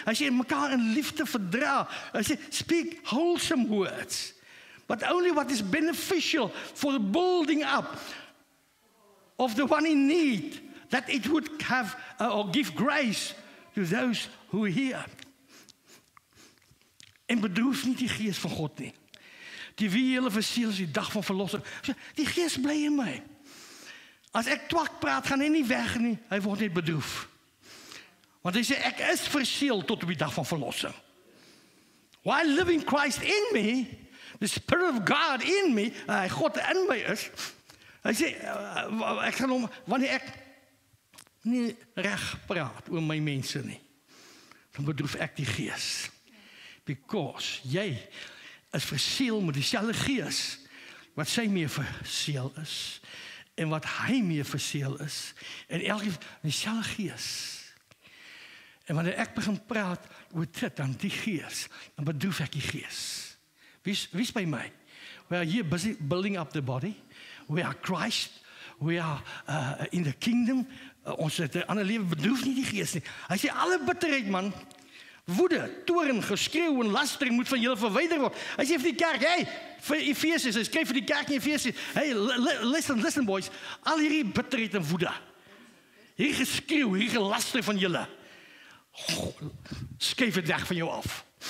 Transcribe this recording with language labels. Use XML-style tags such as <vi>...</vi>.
<af>As jy mekaar in liefde verdra, as jy</af> <en>speak wholesome words, but only what is beneficial for the building up of the one in need, that it would have or give grace to those who hear.</en> <af>En bedroef nie die gees van God nie. Die wie julle verseël is die dag van verlossing. Die gees bly in my. As ek twak praat, gaan hy nie weg nie. Hy word net bedroef. Want hy sê, ek is verseël tot op die dag van verlossing.</af> <en>While living Christ in me, the Spirit of God in me, God in my is,</en> <af>hy sê, ek gaan hom, wanneer ek nie reg praat oor my mense nie, dan bedroef ek die gees. Because jy is verseël met dieselfde gees wat sy mee verseël is en wat hy mee verseël is en elkeen dieselfde gees. En wanneer ek begin praat oor dit dan die gees, dan bedroef ek die gees. Wie's by my?</af> <en>We are here busy building up the body. We are Christ. We are in the kingdom.</en> <af>Ons het 'n ander lewe, bedroef nie die gees nie. Hy sê alle bitterheid man, woede, toorn, geskreeu en lastering moet van julle verwyder word. Hy sê vir die kerk, hey, vir Efesiërs, hy skryf vir die kerk in Efesië, hey,</af> <en>listen boys,</en> <af>al hierdie bitterheid en woede, hierdie geskreeu, hierdie gelaster van julle, skuif dit weg van jou af.</af>